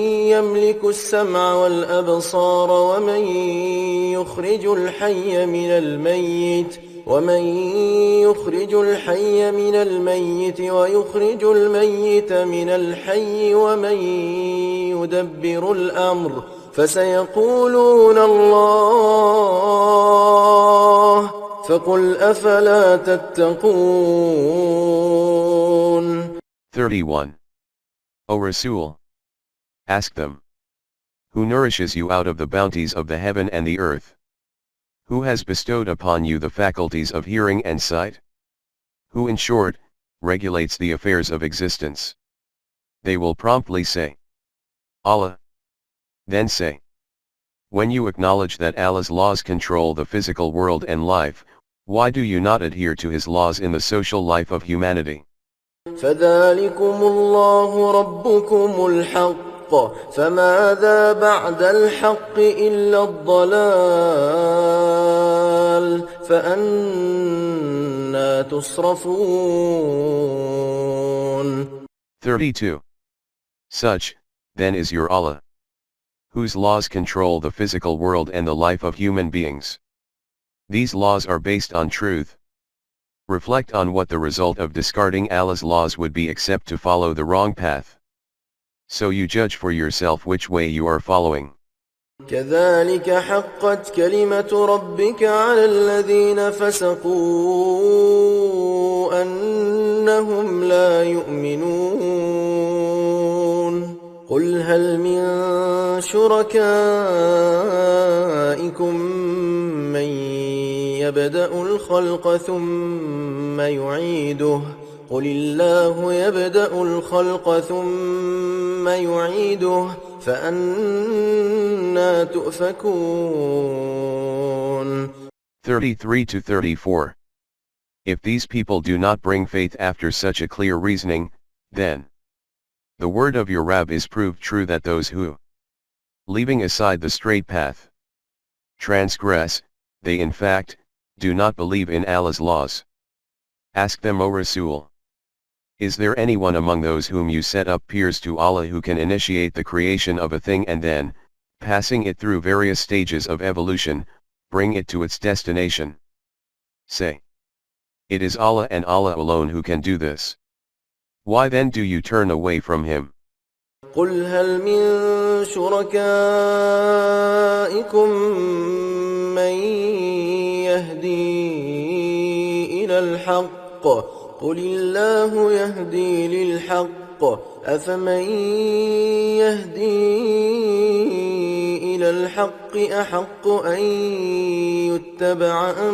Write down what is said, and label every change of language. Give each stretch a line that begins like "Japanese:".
Arabic: يملك السمع والأبصار ومن يخرج الحي من الميت ويخرج الميت من الحي ومن يدبر الأمر فسيقولون الله فقل أفلا تتقون.
English: 31. O Rasul, ask them, who nourishes you out of the bounties of the heaven and the earth? Who has bestowed upon you the faculties of hearing and sight? Who in short, regulates the affairs of existence? They will promptly say, Allah. Then say, when you acknowledge that Allah's laws control the physical world and life, why do you not adhere to His laws in the social life of humanity?
Arabic: فذلكم الله ربكم الحق فماذا بعد الحق إلا الضلال فأنى تصرفون.
English: 32. Such, then is your Allah, whose laws control the physical world and the life of human beings. These laws are based on truth. Reflect on what the result of discarding Allah's laws would be except to follow the wrong path. So you judge for yourself which way you are following.
Arabic: كذلك حقت كلمة ربك على الذين فسقوا أنهم لا يؤمنون. قل هل من شركائكم من يبدأ الخلق ثم يعيده قل الله يبدأ الخلق ثم يعيده فأنى تؤفكون.
English: 33-34. If these people do not bring faith after such a clear reasoning, then the word of your Rabb is proved true that those who, leaving aside the straight path, transgress, they in fact, do not believe in Allah's laws. Ask them, O Rasul, is there anyone among those whom you set up peers to Allah who can initiate the creation of a thing and then, passing it through various stages of evolution, bring it to its destination? Say, it is Allah and Allah alone who can do this. Why then do you turn away from Him?
Arabic: قل هل من شركائكم من يهدي إلى الحق قل الله يهدي للحق أفمن يهدي إلى الحق أحق أن يتبع